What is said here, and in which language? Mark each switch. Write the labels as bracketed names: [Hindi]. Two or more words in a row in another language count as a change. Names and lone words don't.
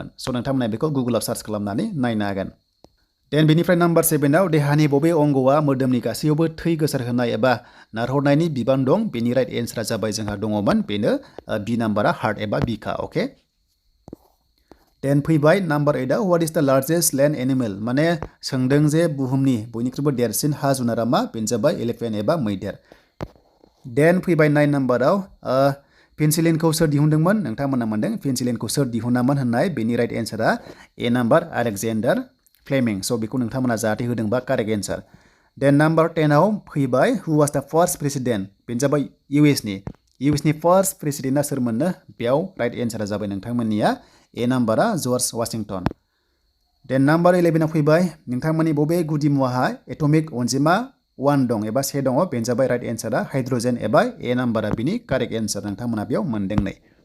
[Bodo] स' नोंथांमोना बेखौ गुगोलाव सार्च खालामनानै नायनो हागोन। देन बेनिफ्राय नाम्बार 7आव देहानि बबे अंगआ मोदोमनि गासैयावबो थै गोसारहोनाय एबा नारहरनायनि बिबान दं बेनि [English] right answer [Bodo] जाबाय जोंहा दङमोन बेनो बी नाम्बारा हार्ट एबा बिखा। अके देन फैबाय नाम्बार 8आव [English] what is the largest land animal [Bodo] माने सोंदों जे बुहुमनि बयनिख्रुइबो देरसिन हा जुनारा मा बेनो जाबाय एलिफेन्ट एबा मैदेर। देन फैबाय 9 नाम्बाराव पेनिसिलिनखौ सोर दिहुनदोंमोन नोंथांमोना मोनदों पेनिसिलिनखौ सोर दिहुनामोन होननाय बेनि [English] right answer A number [Bodo] आलेक्जेन्डार फ्लेमिं। स' बेखौ नोंथांमोना जाहाथे होदोंबा [English] correct answer. [Bodo] देन नाम्बार 10आव फैबाय [English] who was the first president [Bodo] बेनो जाबाय इउएसनि [English] first president [Bodo] सोरमोननो बेयाव [English] right answer [Bodo] जाबाय नोंथांमोननिया [English] A number [Bodo] जर्ज वाशिंटन। देन नाम्बार 11आव फैबाय नोंथांमोननि बबे गुदि मुवाहा एटमिक अनजिमा 1 दं एबा 1 दङ बेनो जाबाय [English] right answer [Bodo] हाइड्रजेन एबा [English] A number [Bodo] बिनि [English] correct answer [Bodo] नोंथांमोना बेयाव मोनदों नै।